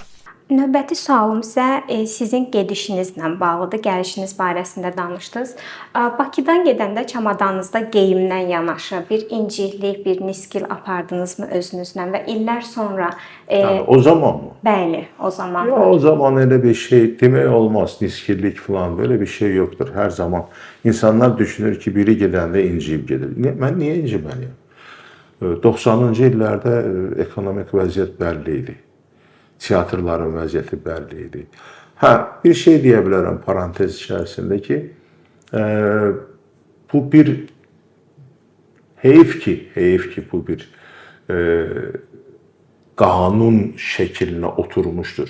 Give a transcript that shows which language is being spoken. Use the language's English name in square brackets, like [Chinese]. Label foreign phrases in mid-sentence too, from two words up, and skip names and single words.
[Azerbaijani] Növbəti sualım isə sizin gedişinizlə bağlıdır. Gəlişiniz barəsində danışdınız. Bakıdan gedəndə çamadanınızda geyimdən yanaşı bir inciklik, bir niskil apardınızmı özünüzlə və illər sonra Yəni, o zaman mı? bəli, o zaman. Ya, o zaman elə bir şey demək olmaz, niskillik falan [Turkish] böyle bir şey yoktur her zaman. [Azerbaijani] İnsanlar düşünür ki biri gedəndə inciyib gedir. Mən niyə inciməliyim? 90-cı illərdə ekonomik vəziyyət bəlli idi. Teatrların vəziyyəti bəlli idi. Hə, bir şey deyə bilərəm parantez içərisində ki, bu bir heyif ki bu bir qanun şəklinə oturmuşdur.